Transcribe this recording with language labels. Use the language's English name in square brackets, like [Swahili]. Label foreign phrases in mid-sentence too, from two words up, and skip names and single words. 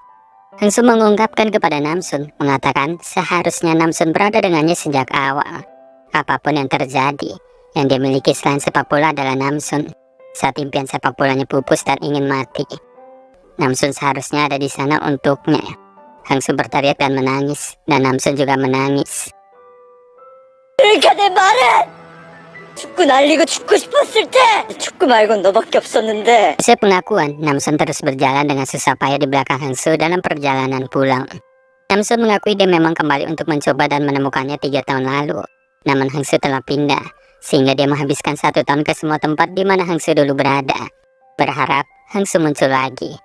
[Indonesian] Hangsu mengungkapkan kepada Namsun, mengatakan seharusnya Namsun berada dengannya sejak awal. Apapun yang terjadi, yang dia miliki selain sepak bola adalah Namsun. Saat impian sepak bolanya pupus dan ingin mati, Namsun seharusnya ada di sana untuknya. Hangsu berteriak dan menangis, dan Namsun juga menangis. [Korean] 그러니까 내 말해! 축구 날리고 죽고 싶었을 때 축구 말곤 너밖에 없었는데. [Indonesian] Usai pengakuan, Namsun terus berjalan dengan susah payah di belakang Hangsu dalam perjalanan pulang. Namsun mengakui dia memang kembali untuk mencoba dan menemukannya 3 tahun lalu. Namun Hangsu telah pindah, sehingga dia menghabiskan 1 tahun ke semua tempat di mana Hangsu dulu berada, berharap Hangsu muncul lagi.